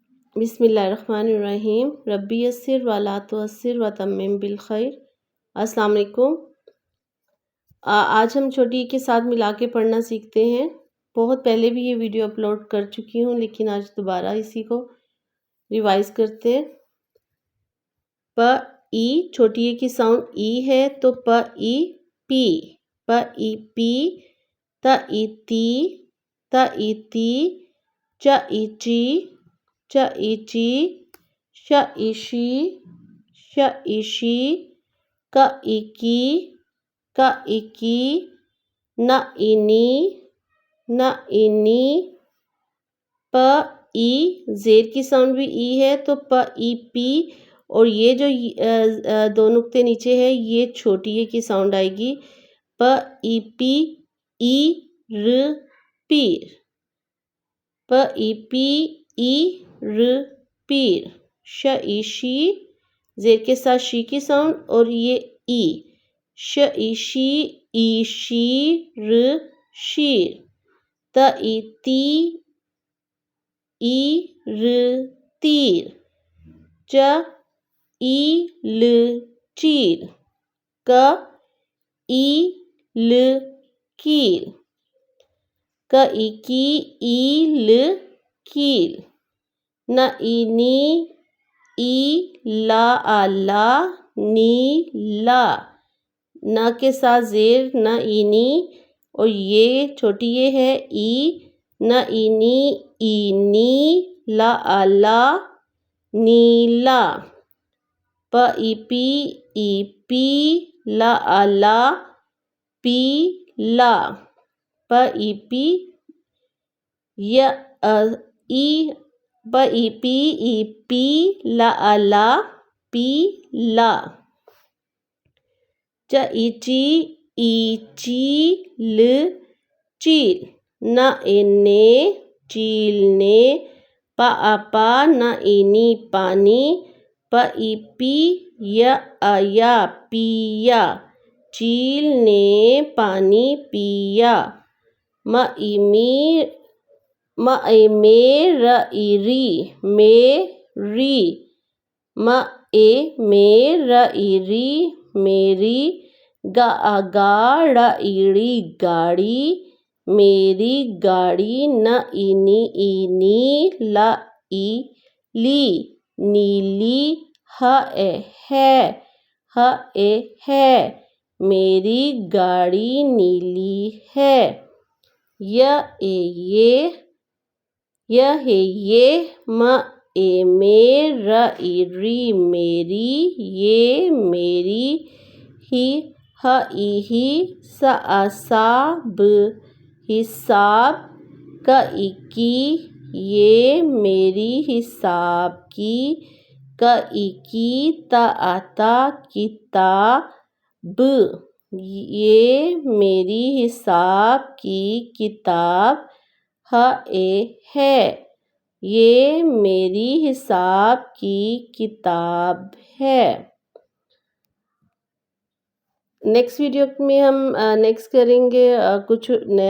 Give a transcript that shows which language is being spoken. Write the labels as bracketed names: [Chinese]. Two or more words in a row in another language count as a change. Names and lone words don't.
[Arabic] بسم الله الرحمن الرحيم. رب يسر ولا تعسر وتمم بالخير. السلام عليكم. [Hindi] आज हम छोटी ई के साथ मिला के पढ़ना सीखते हैं। बहुत पहले भी ये वीडियो अपलोड कर चुकी हूँ, लेकिन आज दोबारा इसी को रिवाइज करते हैं। प ई, छोटी ई की साउंड ई है, तो प ई पी, प ई पी, त ई ती, त ई ती, च ई ची, च ई ची, श ई शी, श ई शी, क ई की, क ई की, न ई नी, न ई नी। प ई, जेर की साउंड भी ई है, तो प ई पी, और ये जो दो नुक्ते नीचे है, ये छोटी ए की साउंड आएगी। प ई पी, ई र पीर, प ई पी, ई र पीर। श ई शी, जेर के साथ शी की साउंड, और ये ई, श ई शी, ई शी र शीर। त ई ती, ई र तीर। च ई ल चीर, क ई ल कीर, क ई की, ई ल कील। न ई नी, ई ला आला, नी ला। न के साथ जेर, न ई नी, और ये छोटी ये है ई, न ई नी, ई नी, ला आला, नीला। प ई पी, ई पी, ला आला, पी ला। प ई पी, य ई, प ई पी, ई पी, ला आला, पी ला। च ई ची, ई ची, ल चील। न ए ने, चील ने। प आ पा, न ई नी, पानी। प ई पी, य या, पिया। चील ने पानी पिया। म ई मी, म ए मे, र ई री, मेरी। म ए मे, र ई री, मेरी। ग आ गा, ड़ ईड़ी, गाड़ी, मेरी गाड़ी। न ई नी, ई नी, ला ई ली, नीली। ह ए है, ह ए है, मेरी गाड़ी नीली है। य ए ये, य है ये। म ए मे, र ई री, मेरी, ये मेरी। ही, ह ई ही, स आ सा, ब हिसाब। क ई की, ये मेरी हिसाब की। क ई की, त आ ता, किताब, ये मेरी हिसाब की किताब। ह ए है, ये मेरी हिसाब की किताब है। नेक्स्ट वीडियो में हम नेक्स्ट करेंगे कुछ नया।